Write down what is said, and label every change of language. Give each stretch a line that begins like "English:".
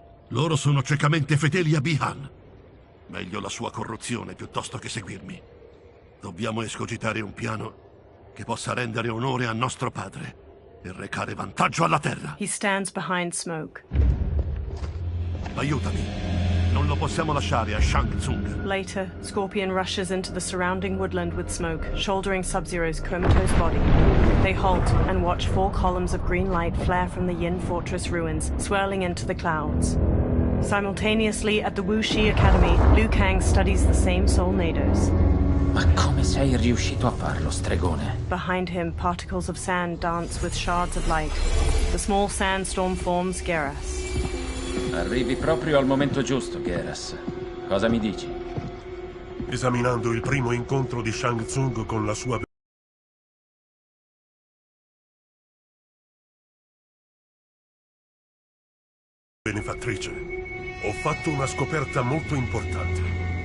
Italian: Loro sono ciecamente fedeli a Bihan. Meglio la sua corruzione piuttosto che seguirmi. Dobbiamo escogitare un piano che possa rendere onore a nostro padre e recare vantaggio alla Terra.
English: He stands behind Smoke.
Italian: Aiutami. Non lo possiamo lasciare a Shang Tsung.
English: Later, Scorpion rushes into the surrounding woodland with Smoke, shouldering Sub-Zero's comatose body. They halt and watch 4 columns of green light flare from the Yin Fortress ruins, swirling into the clouds. Simultaneously, at the Wuxi Academy, Liu Kang studies the same soul nados.
Italian: Ma come sei riuscito a farlo, stregone?
English: Behind him, particles of sand dance with shards of light. The small sandstorm forms Geras.
Italian: Arrivi proprio al momento giusto, Geras. Cosa mi dici? Esaminando il primo incontro di Shang Tsung con la sua benefattrice, ho fatto una scoperta molto importante.